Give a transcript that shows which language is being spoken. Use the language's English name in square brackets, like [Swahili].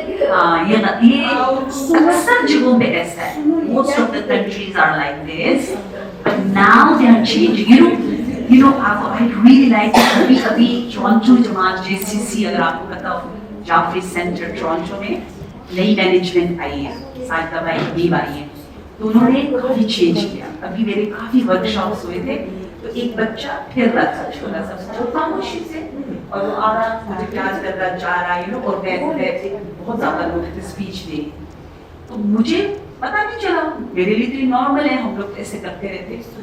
[Hindi] हाँ, ये अक्सर जगहों पे ऐसा है. [English] Most of the countries are like this, but now they are changing. You know, I really like [Hindi] अभी टोरंटो जमात JCC, अगर आपको पता हो, जाफरी सेंटर टोरंटो में नई मैनेजमेंट आई है, साहित्य भाई नीव आई है, तो उन्होंने काफी चेंज किया। अभी मेरे काफी वर्कशॉप्स हुए थे, तो एक बच्चा फिर रहा था, छोटा सा बच्चा, खामोशी से, और वो आ रहा, मुझे प्यार कर रहा, जा रहा, you know, और मैं बहुत ज्यादा लोग थे स्पीच दे, तो मुझे पता नहीं चला, मेरे लिए तो नॉर्मल है, हम लोग ऐसे करते रहते।